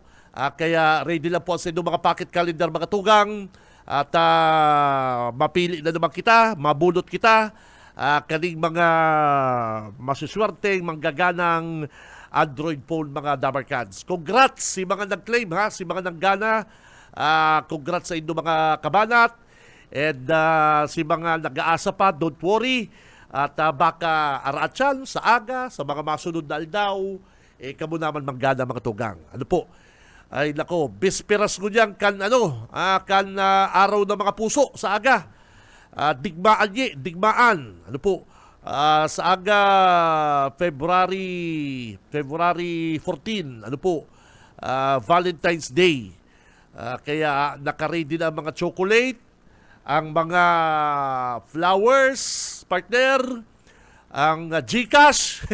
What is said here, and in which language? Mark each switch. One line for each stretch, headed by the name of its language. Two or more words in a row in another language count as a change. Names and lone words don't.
Bikol: Kaya ready lang po sa inyong mga pocket calendar mga tugang at mapili na naman kita, mabunot kita, kaning mga masiswerteng manggaganang
English: Android phone
Bikol: mga Dabarkads. Congrats si mga nag-claim ha, si mga nanggana. Congrats sa inyo mga kabanat. And si mga nag-aasa pa,
English: don't worry.
Bikol: At baka aratsan sa aga, sa mga masunod na aldaw, kamo naman manggana mga tugang. Ano po? Ay nako, bisperas ko diyan kan
Filipino: araw ng mga puso
Bikol: sa aga.
Filipino: Digmaan. Ano po?
Bikol: Sa aga February 14, ano po,
English: Valentine's Day.
Filipino: Kaya nakaready na ang mga chocolate, ang mga flowers, partner, ang Gcash.